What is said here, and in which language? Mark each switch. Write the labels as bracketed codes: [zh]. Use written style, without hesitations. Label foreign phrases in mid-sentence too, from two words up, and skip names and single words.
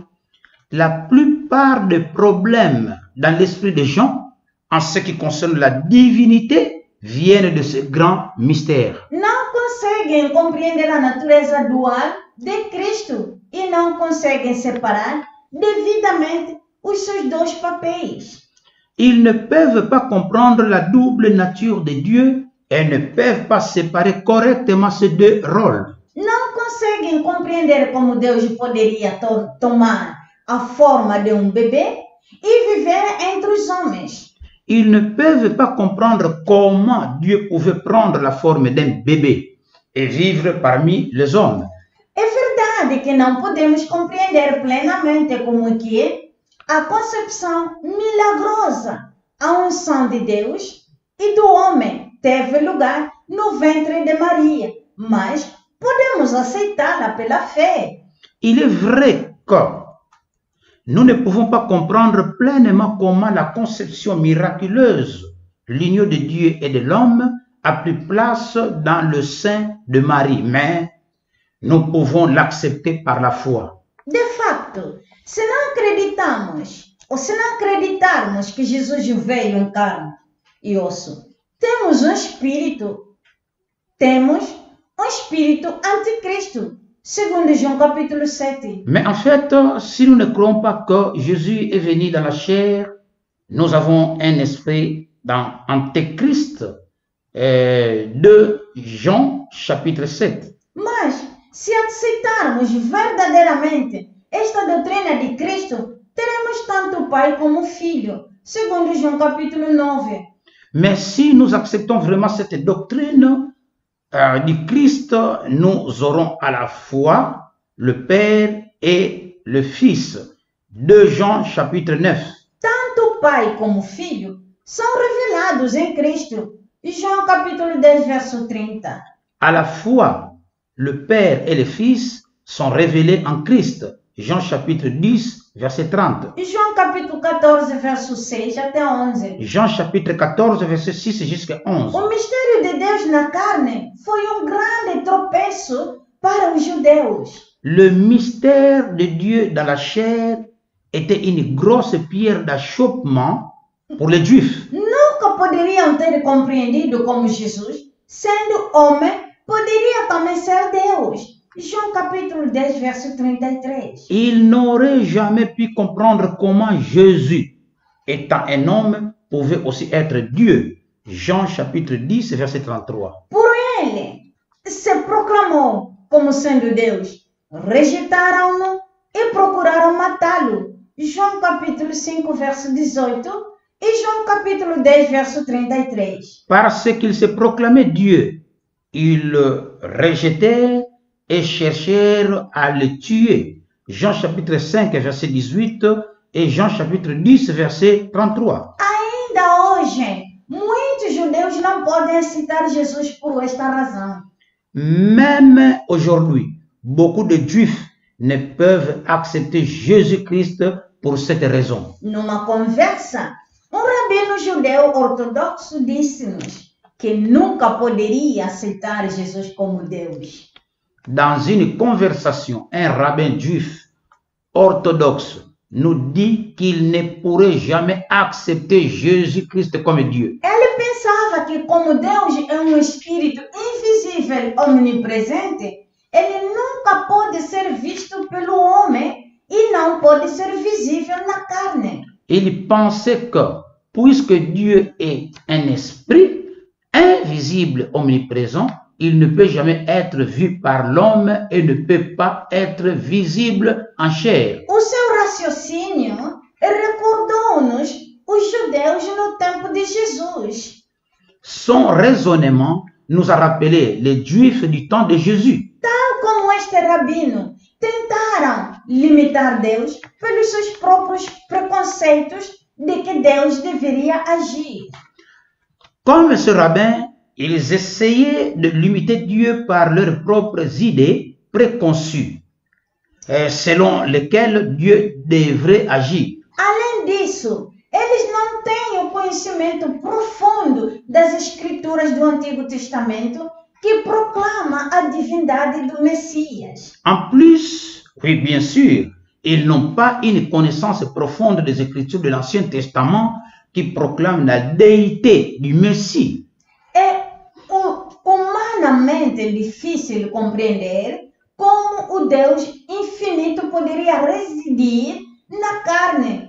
[fr] La plupart des problèmes dans l'esprit des gens en ce qui concerne la divinité viennent de ce grand mystère. [pt] Não conseguem compreender a natureza dual de Cristo e não conseguem separar devidamente os seus dois papéis. [fr] Ils ne peuvent pas comprendre la double nature de Dieu et ne peuvent pas séparer correctement ces deux rôles. [pt] Não conseguem compreender como Deus poderia tomar a forma de um bebê e viver entre os homens. [fr] Ils ne peuvent pas comprendre comment Dieu pouvait prendre la forme d'un bébé et vivre parmi les hommes. [pt] É verdade que não podemos compreender plenamente como que é a concepção milagrosa, a unção de Deus e do homem teve lugar no ventre de Maria, mas podemos aceitá-la pela fé. [fr] Il est vrai que nous ne pouvons pas comprendre pleinement comment la conception miraculeuse, l'union de Dieu et de l'homme, a pris place dans le sein de Marie, mais nous pouvons l'accepter par la foi. [pt] De facto, se não acreditamos, ou se não acreditarmos que Jesus veio em carne e osso, temos um espírito anticristo, segundo João capítulo 7. [fr] Mais en fait, si nous ne croyons pas que Jésus est venu dans la chair, nous avons un esprit dans Antéchrist, 2 Jean chapitre 7. [pt] Mas, se aceitarmos verdadeiramente esta doutrina de Cristo, teremos tanto o Pai como o Filho, segundo João capítulo 9. [fr] Mais si nous acceptons vraiment cette doctrine du Christ, nous aurons à la fois le Père et le Fils. 2 Jean chapitre 9. [pt] Tanto o Pai como o Filho são revelados em Cristo. João capítulo 10, verso 30. [fr] À la fois, le Père et le Fils sont révélés en Christ. Jean chapitre 10, verset 30. [pt] João capítulo 14, verso 6 até 11. [fr] Jean chapitre 14, verset 6 jusqu'à 11. [pt] O mistério de Deus na carne foi grande tropeço para os judeus. [fr] Le mystère de Dieu dans la chair était une grosse pierre d'achoppement pour les Juifs. [pt] Nunca poderiam ter compreendido como Jesus, sendo homem, poderia também ser Deus. João capítulo 10, verso 33. [fr] Ils n'auraient jamais pu comprendre comment Jésus, étant un homme, pouvait aussi être Dieu. Jean chapitre 10, verset 33. [pt] Por ele se proclamou como sendo Deus. Rejeitaram-no e procuraram matá-lo. João capítulo 5, verso 18 e João capítulo 10, verso 33. [fr] Parce qu'il se proclamait Dieu, ils le rejetèrent et cherchèrent à le tuer. Jean chapitre 5, verset 18 et Jean chapitre 10, verset 33. [pt] Ainda hoje, muitos judeus não podem aceitar Jesus por esta razão. [fr] Même aujourd'hui, beaucoup de Juifs ne peuvent accepter Jésus-Christ pour cette raison. [pt] Numa conversa, rabino judeu ortodoxo disse-nos que nunca poderia aceitar Jesus como Deus. [fr] Dans une conversation, un rabbin juif orthodoxe nous dit qu'il ne pourrait jamais accepter Jésus-Christ comme Dieu. [pt] Ele pensava que como Deus é espírito invisível, omnipresente, ele nunca pode ser visto pelo homem e não pode ser visível na carne. [fr] Il pensait que, puisque Dieu est un esprit invisible, omniprésent, il ne peut jamais être vu par l'homme et ne peut pas être visible en chair. [pt] O seu raciocínio recordou-nos os judeus no tempo de Jesus. [fr] Son raisonnement nous a rappelé les Juifs du temps de Jésus. [pt] Tal como este rabino tentaram limitar Deus pelos seus próprios preconceitos de que Deus deveria agir. [fr] Comme ce rabbin, ils essayaient de limiter Dieu par leurs propres idées préconçues, selon lesquelles Dieu devrait agir. [pt] Além disso, eles não têm o conhecimento profundo das Escrituras do Antigo Testamento que proclama a divindade do Messias. [fr] En plus, oui, bien sûr, ils n'ont pas une connaissance profonde des Écritures de l'Ancien Testament qui proclament la déité du Messie. [pt] É humanamente difícil compreender como o Deus infinito poderia residir na carne.